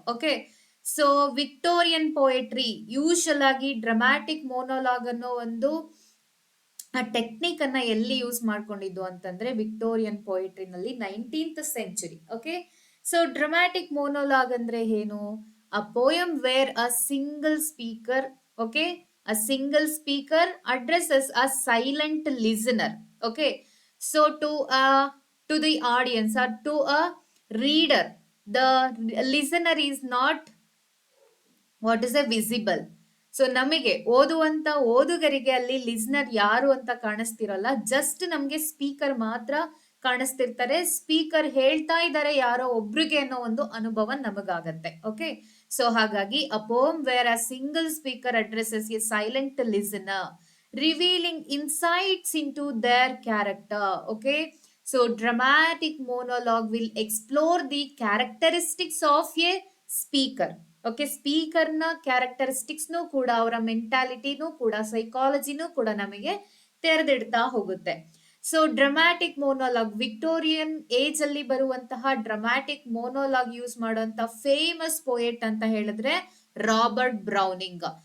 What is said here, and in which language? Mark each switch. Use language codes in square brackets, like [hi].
[kn] Okay, so Victorian poetry usual ಆಗಿ dramatic ಮೋನೋಲಾಗ್ ಅನ್ನೋ ಒಂದು ಆ ಟೆಕ್ನಿಕ್ ಅನ್ನ ಎಲ್ಲಿ ಯೂಸ್ ಮಾಡ್ಕೊಂಡಿದ್ದು ಅಂತಂದ್ರೆ Victorian ಪೊಯೆಟ್ರಿನಲ್ಲಿ 19th century. [en] okay, so dramatic monologue [kn] ಅಂದ್ರೆ ಏನು? [en] A poem where a single speaker, okay, a single speaker addresses a silent listener. Okay, so to the audience or to a reader, the listener is not what is a visible. [kn] So ನಮಗೆ ಓದುವಂತ ಓದುಗರಿಗೆ ಅಲ್ಲಿ listener ಯಾರು ಅಂತ ಕಾಣಿಸ್ತಿರಲ್ಲ, just ನಮ್ಗೆ speaker ಮಾತ್ರ ಕಾಣಿಸ್ತಿರ್ತಾರೆ. Speaker ಹೇಳ್ತಾ ಇದ್ದಾರೆ ಯಾರೋ ಒಬ್ರಿಗೆ ಅನ್ನೋ ಒಂದು ಅನುಭವ ನಮಗಾಗತ್ತೆ. [en] Okay, so ಹಾಗಾಗಿ a poem where a single speaker addresses a silent listener revealing insights into their character. Okay, so dramatic monologue will explore the characteristics of a speaker. [kn] Okay, ಸ್ಪೀಕರ್ನ ಕ್ಯಾರೆಕ್ಟರಿಸ್ಟಿಕ್ಸ್ನು ಕೂಡ, ಅವರ ಮೆಂಟಾಲಿಟಿನೂ ಕೂಡ, ಸೈಕಾಲಜಿನೂ ಕೂಡ ನಮಗೆ ತೆರೆದಿಡ್ತಾ ಹೋಗುತ್ತೆ. ಸೊ ಡ್ರಾಮ್ಯಾಟಿಕ್ ಮೋನೋಲಾಗ್, ವಿಕ್ಟೋರಿಯನ್ ಏಜ್ ಅಲ್ಲಿ ಬರುವಂತಹ dramatic ಮೋನೋಲಾಗ್ use ಮಾಡುವಂತ famous poet ಅಂತ ಹೇಳಿದ್ರೆ ರಾಬರ್ಟ್ ಬ್ರೌನಿಂಗ್.